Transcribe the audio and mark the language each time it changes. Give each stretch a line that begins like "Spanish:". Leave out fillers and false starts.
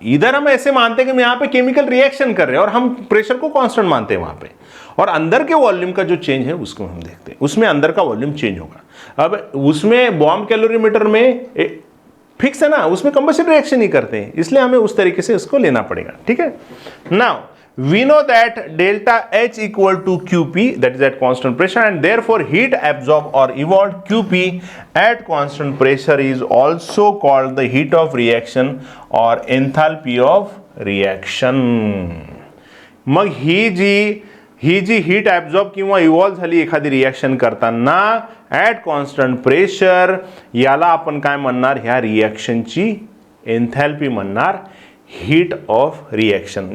Hindi: इधर हम ऐसे मानते हैं कि यहां पे केमिकल रिएक्शन कर रहे हैं और हम प्रेशर को कांस्टेंट मानते हैं वहां पे, और अंदर के वॉल्यूम का जो चेंज है उसको हम देखते हैं, उसमें अंदर का वॉल्यूम चेंज होगा। अब उसमें बॉम्ब कैलोरीमीटर में फिक्स है ना, उसमें कंबशन रिएक्शन ही करते हैं, इसलिए हमें उस तरीके से इसको लेना पड़ेगा, ठीक है।
English: Now we know that delta H equal to QP, that is at constant pressure, and therefore heat absorbed or evolved QP at constant pressure is also called the heat of reaction or enthalpy of reaction.
Marathi: मग ही जी heat absorb किंवा evolve झाली एखादी reaction करताना at constant pressure, याला आपण काय म्हणणार, ह्या रिएक्शनची एन्थॅल्पी म्हणणार, हीट ऑफ रिएक्शन।